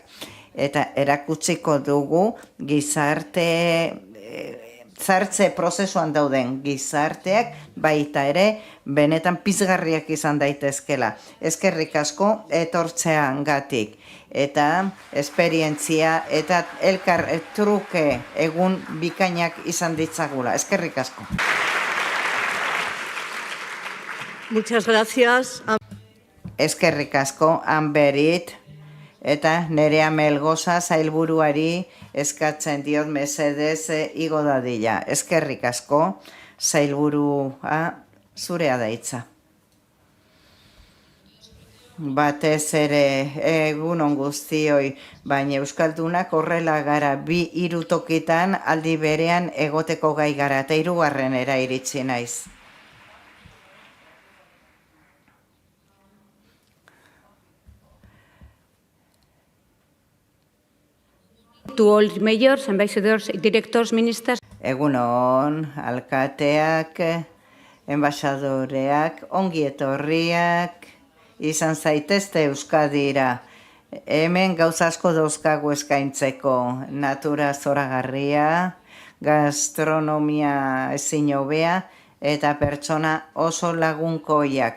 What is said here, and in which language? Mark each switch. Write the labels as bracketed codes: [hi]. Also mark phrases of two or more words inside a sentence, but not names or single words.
[eu] Eta erakutsiko dugu sartze prozesuan dauden gizarteak baita ere benetan pizgarriak izan daitezkela. Eskerrik asko etortzeangatik eta esperientzia eta elkar truke egun bikainak izan ditzagula. Eskerrik asko. [es] Muchas gracias. [eu] Eskerrik asko Anberit eta Nerea Melgoza sailburuari eskatzen diot mesedez igo dadila. Eskerrik asko sailburua zurea da hitza. Batez ere egunon guztioi, baina euskaldunak horrela gara 2-3 tokitan aldi berean egoteko gai gara eta 3. iritsi naiz. [en] To all mayors, ambassadors, directors, ministers. [eu] Egunon, alkateak, enbaxadoreak, ongi etorriak, izan zaitezte Euskadira. Hemen gauza asko dauzkagu eskaintzeko, natura zoragarria, gastronomia ezin hobea eta pertsona oso lagunkoiak.